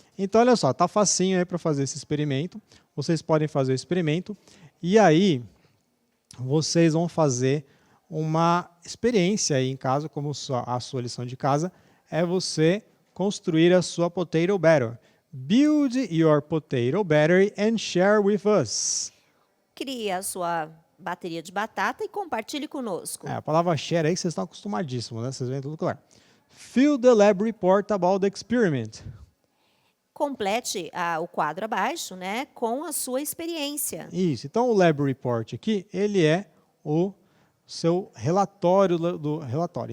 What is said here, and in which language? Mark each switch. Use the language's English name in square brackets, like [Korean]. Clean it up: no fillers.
[Portuguese] Então, olha só, tá facinho aí para fazer esse experimento. Vocês podem fazer o experimento e aí vocês vão fazer uma experiência aí em casa, como a sua lição de casa, é você construir a sua [English] potato battery. Build your potato battery and share with us. [Portuguese] Crie a sua bateria de batata e compartilhe conosco. A palavra share aí vocês estão acostumadíssimos, né? Vocês veem tudo claro. [English] Fill the lab report about the experiment. [Portuguese] Complete o quadro abaixo, né, com a sua experiência. Isso. Então, o [English] lab report [Portuguese] aqui, ele é o seu relatório do relatório.